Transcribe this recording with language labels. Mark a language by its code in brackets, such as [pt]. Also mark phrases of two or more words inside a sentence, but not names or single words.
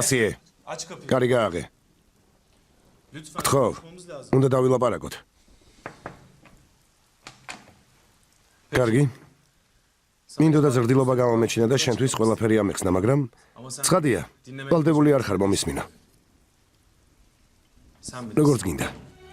[ka] ასიე. [tr] Aç kapıyı. [ka] კარი გააღე. [tr] Lütfen. [ka] ხო, [tr] Konuşmamız lazım. [ka] უნდა დავილაპარაკოთ. კარგი. მინდოდა ზრდილობა გამომეჩინა და შენთვის ყველაფერი ამექნა, მაგრამ [tr] Ama sen [ka] ცხადია. [tr] dinlemek [ka] ვალდებული არ ხარ მომისმინო. [tr] sen bilirsin. [ka] როგორც გინდა.